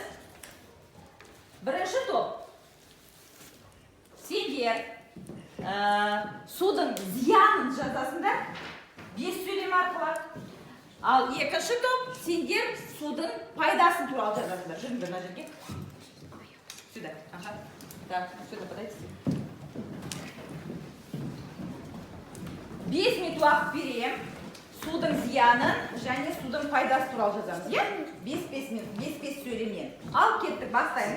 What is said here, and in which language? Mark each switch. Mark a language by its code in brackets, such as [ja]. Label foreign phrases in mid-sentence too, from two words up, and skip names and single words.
[kk] Бірінші топ. Сендер судың зиянын жазасыңдар 5 сөйлем арқылы. Ал екінші топ, сендер судың пайдасын туралы жазасыңдар. Жүріңдер мына жерге. [ru] Сюда. Ага. Так, сюда подойдите. [kk] 5 минут уақыт берем. Судың зиянын және судың пайдасы туралы жазамыз, иә? 5 минут, 5 сөйлемнен. Ал кеттік, бастаймыз.